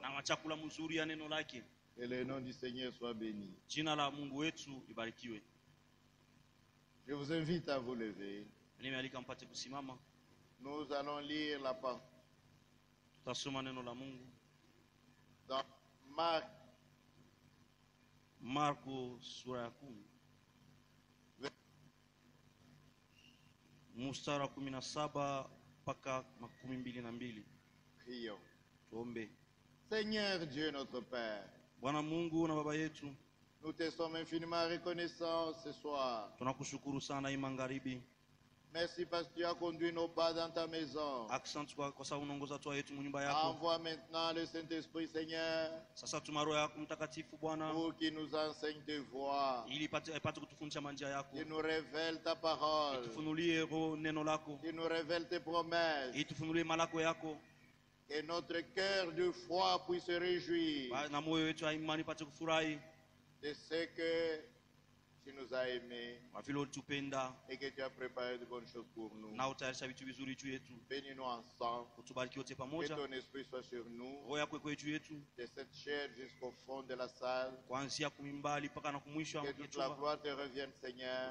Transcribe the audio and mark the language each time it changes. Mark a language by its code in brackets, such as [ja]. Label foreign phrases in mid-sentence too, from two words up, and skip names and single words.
[fr] Que le nom du Seigneur soit béni. Je vous invite à vous lever. Nous allons lire la parole dans [sw] Marko sura ya 10 mstari wa 17 mpaka 22. [fr] Prions. [sw] Tuombe. [fr] Seigneur Dieu notre Père, [sw] Bwana Mungu na Baba yetu, [fr] nous te sommes infiniment reconnaissants ce soir. [sw] Tunakushukuru sana hii magharibi. [fr] Merci parce que tu as conduit nos pas dans ta maison. [sw] Asante kwa sababu unaongoza watu wetu nyumba yako. [fr] Envoie maintenant le Saint-Esprit, Seigneur. [sw] Sasa tuma Roho yako Mtakatifu Bwana, [fr] pour qu'il nous enseigne tes voies. [sw] Ili ipate kutufundisha njia yako. [fr] Qu'il nous révèle ta parole. [sw] Itufunulie neno lako. [fr] Qu'il nous révèle tes promesses. [sw] Itufunulie malako yako. [fr] Que notre cœur de foi puisse se réjouir [sw] na moyo wetu wa imani pate kufurahi [fr] de ce que tu nous as aimés et que tu as préparé de bonnes choses pour nous. Bénis-nous ensemble. Que ton esprit soit sur nous. De cette chair jusqu'au fond de la salle. Que toute la gloire te revienne, Seigneur.